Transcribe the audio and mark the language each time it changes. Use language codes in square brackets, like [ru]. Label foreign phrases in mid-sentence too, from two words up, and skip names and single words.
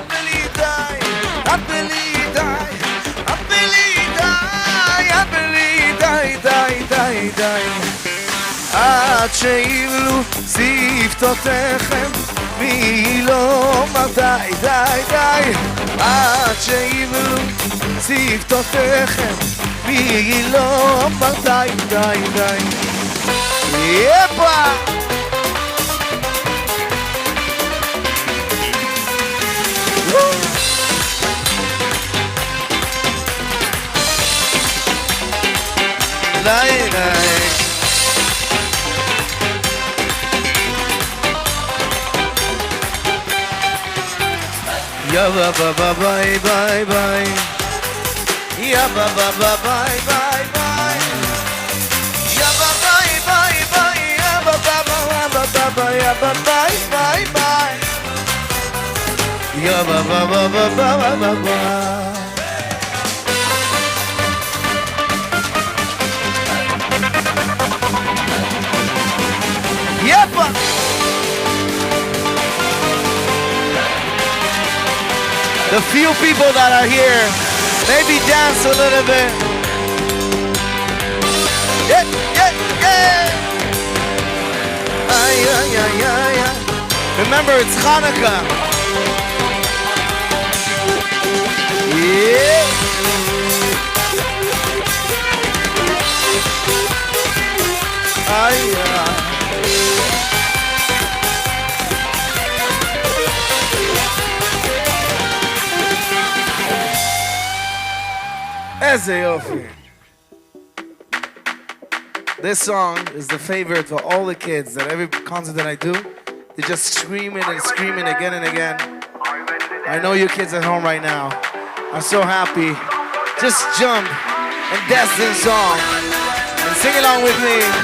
[he] בלי די, את בלי די, את בלי די, את בלי די, די, די, די, עד שיבלו שפתותיכם מי לא אמר די, די, די עד שיבלו שפתותיכם מי לא אמר די, די, די יפה! די, די Ya ba ba ba bye bye bye. Ya ba ba ba bye bye bye. Ya ba bye bye bye. Ya ba ba ba ba ba ba. Ya ba bye bye bye. Ya ba ba ba ba ba ba ba. Yepa. [en] The few people that are here, maybe dance a little bit. Yeah, yeah, yeah. Ay, ay, ay, ay, ay. Remember, it's Hanukkah. Yeah. Ay, ay. [he] איזה יופי. [en] This song is the favorite for all the kids that every concert that I do, they just screaming and screaming again and again. I know you kids at home right now are so happy. Just jump and dance this song and sing along with me.